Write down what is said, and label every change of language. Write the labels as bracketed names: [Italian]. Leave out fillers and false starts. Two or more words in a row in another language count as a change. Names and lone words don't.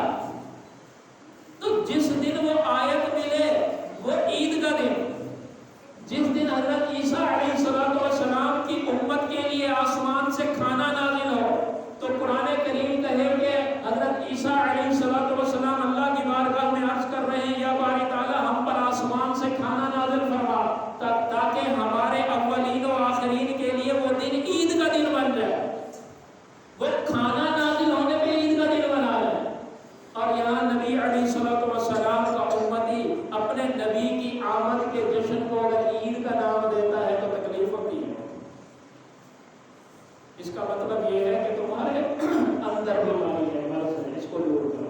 [Urdu] تو جس دن وہ آیت ملے وہ عید کا دن، جس دن حضرت عیسیٰ [Arabic] علیہ السلام [Urdu] کی امت کے لیے آسمان سے کھانا نازل ہو، تو قرآن کریم کہے کہ حضرت عیسیٰ [Arabic] علیہ السلام [Urdu] اللہ کی بارگاہ میں عرض کر رہے ہیں، یا باری تعالیٰ ہم پر آسمان سے کھانا نازل فرما تاکہ ہمارے اولین و آخرین کے لیے وہ دن عید کا دن بن جائے۔ وہ کھانا نازل ہونے پہ عید کا دن بنا رہے ہیں، اور یہاں نبی [Arabic] علیہ السلام [Urdu] کا امتی اپنے نبی کی آمد کے جشن کو اگر عید کا نام دیتا ہے تو تکلیف ہوتی ہے۔ اس کا مطلب یہ ہے کہ تمہارے اندر بیماری ہے، مرض ہے، اس کو دور کرو۔